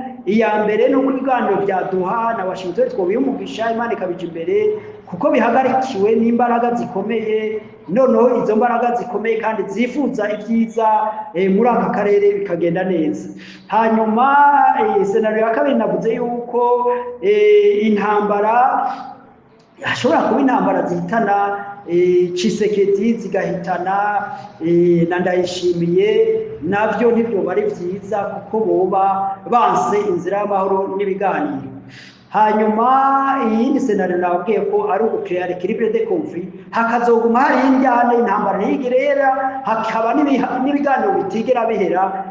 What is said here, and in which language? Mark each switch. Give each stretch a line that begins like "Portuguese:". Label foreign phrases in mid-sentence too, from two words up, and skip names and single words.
Rundi: Iya mbere no kubiganiro bya Doha na Washington twobiyumugisha, Imana ikabija imbere, kuko bihagarikiwe n'imbaraga zikomeye, noneho izo mbaraga zikomeye kandi zifuza ibyiza muri aka karere bikagenda neza. Hanyuma senariyo ya kabiri navuze yuko intambara hashobora kuba intambara zihitana Tshisekedi zigahitana na Ndayishimiye, nabyo ntibyoba ari vyiza kuko boba banse inzira y'amahoro n'ibiganiro. Hanyuma iyindi senaryo nababwiye ko ari ugucrear
French: equilibre de conflit,
Rundi: hakazoguma hari indyane, intambara ntigirera, hakaba n'ibiganiro bitigera bihera.